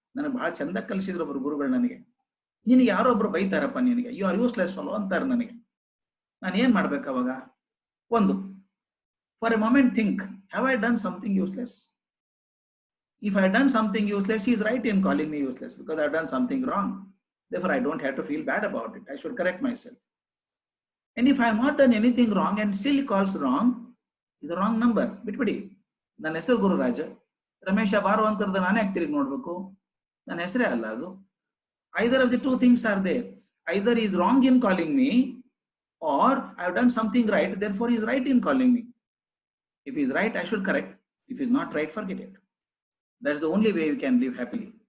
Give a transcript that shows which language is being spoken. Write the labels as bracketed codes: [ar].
[kn] ನನಗೆ ಬಹಳ ಚಂದ ಕಲಿಸಿದ್ರು ಒಬ್ರು ಗುರುಗಳು ನನಗೆ. ನಿನಗೆ ಯಾರೋ ಒಬ್ರು ಬೈತಾರಪ್ಪ, ನಿನಗೆ [en] you are useless fellow [kn] ಅಂತಾರೆ ನನಗೆ. ನಾನು ಏನ್ ಮಾಡ್ಬೇಕು ಅವಾಗ? ಒಂದು, [en] For a moment think, have I done something useless? If I done something useless, he is right in calling me useless because I have done something wrong. Therefore, I don't have to feel bad about it. I should correct myself. And if I have not done anything wrong and still he calls wrong, is a wrong number. [kn] ಬಿಟ್ಬಿಡಿ. ನನ್ನ ಹೆಸರು ಗುರುರಾಜ, ರಮೇಶ ಬಾರು ಅಂತರದ ನಾನೇ ಆಗ್ತಿರಿ ನೋಡ್ಬೇಕು? ನನ್ನ ಹೆಸರೇ ಅಲ್ಲ ಅದು. [en] Either of the two things are there. Either he is wrong in calling me, or I have done something right, therefore he is right in calling me. If he is right, I should correct. If he is not right, forget it. That's the only way we can live happily.